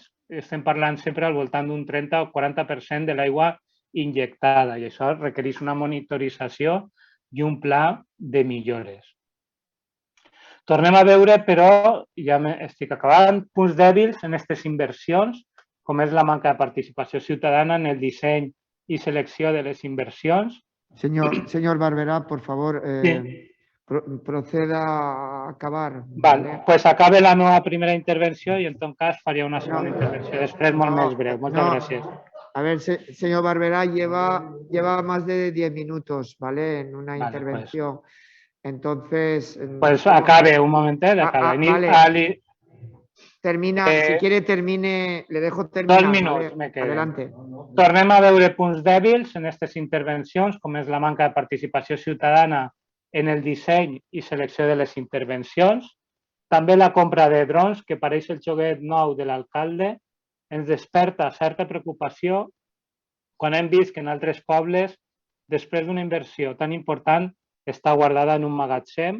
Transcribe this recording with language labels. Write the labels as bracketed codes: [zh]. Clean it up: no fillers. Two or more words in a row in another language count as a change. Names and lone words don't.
[ca] Estem parlant sempre al voltant d'un 30 o 40% de l'aigua injectada i això requereix una monitorització i un pla de millores. Tornem a veure, però, ja estic acabant, punts dèbils en aquestes inversions, com és la manca de participació ciutadana en el disseny i selecció de les inversions. [es] Señor Barberá, por favor, Sí. proceda a acabar. Vale, pues [ca] acabe la meva primera intervenció i en tot cas faria una segona intervenció després molt més breu. Moltes gràcies. [es] A ver, señor Barberá, lleva más de 10 minutos, ¿vale? En una intervención. Entonces... [ca] Pues acabe un momentet. [es] Vale. Termina, si quiere termine, le dejo terminar. [ca] 2 minuts me queden. [es] Adelante. [ca] Tornem a veure punts dèbils en aquestes intervencions, com és la manca de participació ciutadana en el disseny i selecció de les intervencions. També la compra de drons, que pareix el joguet nou de l'alcalde, ens desperta certa preocupació quan hem vist que en altres pobles, després d'una inversió tan important, està guardada en un magatzem.